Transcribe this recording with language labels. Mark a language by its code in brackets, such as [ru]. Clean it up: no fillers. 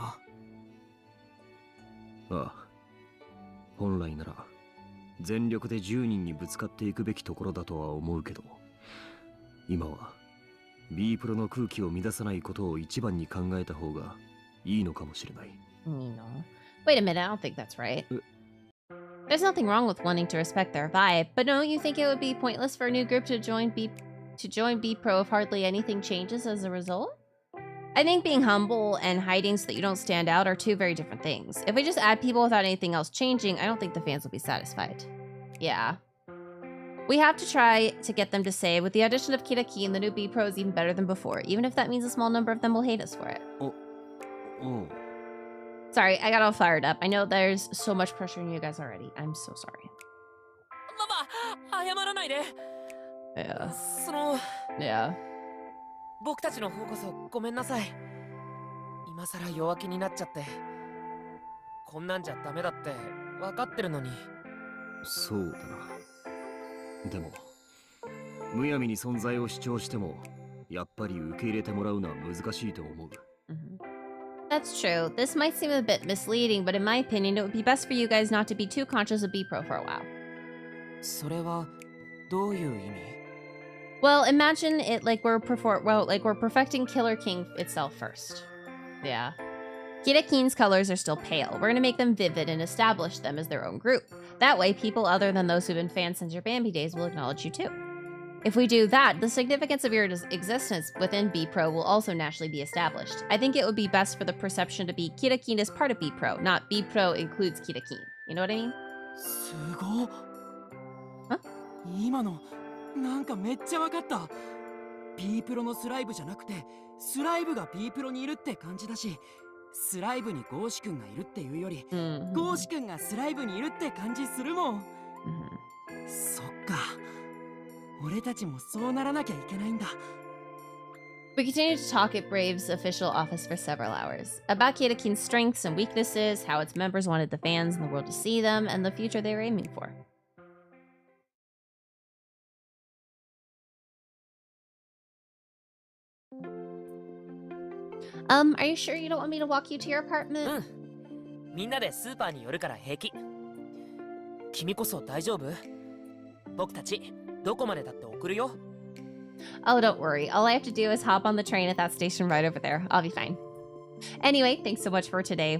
[ja] ああ、本来なら全力で10人にぶつかっていくべきところだとは思うけど、今は B プロの空気を乱さないことを一番に考えた方がいいのかもしれない。 [en] Wait a minute, I don't think that's right. There's nothing wrong with wanting to respect their vibe, but don't you think it would be pointless for a new group to join B-Pro if hardly anything changes as a result? I think being humble and hiding so that you don't stand out are two very different things. If we just add people without anything else changing, I don't think the fans will be satisfied. Yeah. We have to try to get them to say, with the addition of Kitakin, the new B-Pro is even better than before, even if that means a small number of them will hate us for it. Sorry, I got all fired up. I know there's so much pressure on you guys already. I'm so sorry. [ja] 謝らないで。 [en] Yeah. Yeah. [ja] 僕たちの方こそごめんなさい。今さら弱気になっちゃって。こんなんじゃダメだって分かってるのに。そうだな。でもむやみに存在を主張してもやっぱり受け入れてもらうのは難しいと思う。 [en] That's true. This might seem a bit misleading, but in my opinion, it would be best for you guys not to be too conscious of B-Pro for a while. [ja] それはどういう意味? [en] Well, imagine it like we're perfecting Killer King itself first. Yeah. Kirakin's colors are still pale. We're going to make them vivid and establish them as their own group. That way, people other than those who've been fans since your Bambi days will acknowledge you too. If we do that, the significance of your existence within B-Pro will also naturally be established. I think it would be best for the perception to be Kirakin is part of B-Pro, not B-Pro includes Kirakin. You know what I mean? [ja] すごっ。 [en] Huh? [ja] 今のなんかめっちゃわかった。B プロのスライブじゃなくて、スライブが B プロにいるって感じだし、スライブにゴーシ君がいるっていうより、ゴーシ君がスライブにいるって感じするもん。そっか。俺たちもそうならなきゃいけないんだ。 [en] We continued to talk at Brave's official office for several hours about Kirakin's strengths and weaknesses, how its members wanted the fans in the world to see them, and the future they were aiming for. Are you sure you don't want me to walk you to your apartment? [ja] みんなでスーパーに寄るから平気。君こそ大丈夫？僕たちどこまでだって送るよ。 [en] Oh, don't worry. All I have to do is hop on the train at that station right over there. I'll be fine. Anyway, thanks so much for today.